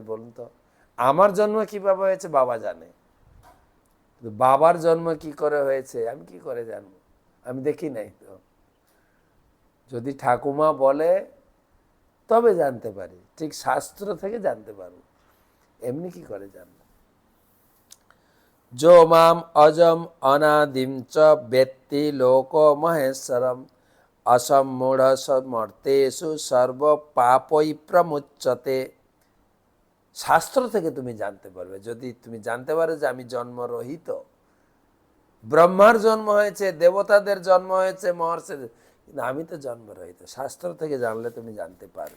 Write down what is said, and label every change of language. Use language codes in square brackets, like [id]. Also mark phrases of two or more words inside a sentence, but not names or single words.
[bn] বলুন তো, আমার জন্ম কিভাবে হয়েছে বাবা জানে, বাবার জন্ম কি করে হয়েছে আমি কি করে জানবো? আমি দেখি নাই তো। যদি ঠাকুমা বলে তবে জানতে পারি, ঠিক শাস্ত্র থেকে জানতে পারবো, এমনি কি করে জানবো? [sa] যো মাম অজম অনাদিম চ বেত্তি লোক মহেশ্বরম অসম্মূঢ় সমর্তেষু সর্ব পাপৈ প্রমুচ্যতে। [bn] শাস্ত্র থেকে তুমি জানতে পারবে। যদি তুমি জানতে পারো যে আমি জন্মরহিত, ব্রহ্মার জন্ম হয়েছে, দেবতাদের জন্ম হয়েছে, মহর্ষিদের, কিন্তু আমি তো জন্মরহিত, শাস্ত্র থেকে জানলে তুমি জানতে পারবে।